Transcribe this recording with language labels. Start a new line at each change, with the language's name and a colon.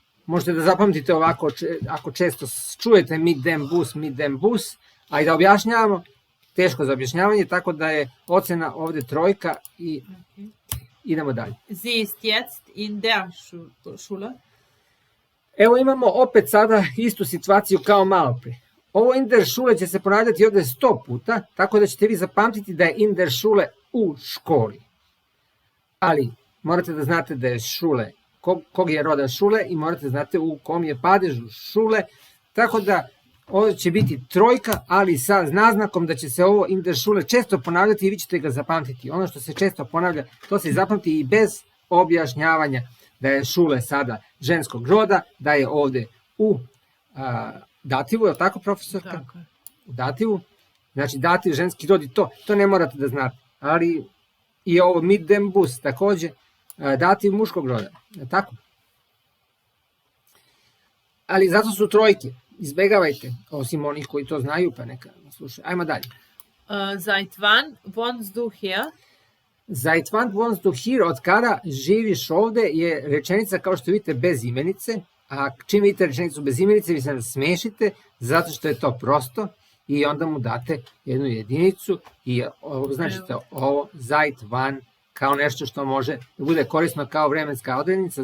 Serbian: Možete da zapamtite ovako, ako često čujete
German: mit dem Bus,
Serbian: a i da objašnjavamo, teško za objašnjavanje, tako da je ocena ovde 3 i idemo dalje.
German: Sie ist jetzt in der Schule.
Serbian: Evo imamo opet sada istu situaciju kao malo pre. Ovo
German: in der Schule
Serbian: će se ponavljati ovde 100 puta, tako da ćete vi zapamtiti da je in der Schule u školi. Ali morate da znate da je šule, kog je roda šule i morate da znate u kom je padežu šule, tako da ovdje će biti 3, ali sa naznakom da će se ovo
German: in der Schule
Serbian: često ponavljati i vi ćete ga zapamtiti. Ono što se često ponavlja, to se zapamti i bez objašnjavanja da je šule sada ženskog roda, da je ovde u dativu, je li tako, profesorka? Tako je. U dativu, znači dativ, ženski rod i to ne morate da znate, ali i ovo
German: mit dem Bus,
Serbian: takođe dativ muškog roda, je tako? Ali zato su 3, izbegavajte, osim onih koji to znaju, pa neka slušaju. Ajmo dalje.
German: Seit wann wohnst du hier? Seit wann wohnst du hier,
Serbian: od kada živiš ovde, je rečenica kao što vidite bez imenice, a čim vidite rečenicu bez imenice vi se nasmešite zato što je to prosto i onda mu date jednu jedinicu i označite ovo
German: seit wann
Serbian: kao nešto što može da bude korisno kao vremenska odrednica.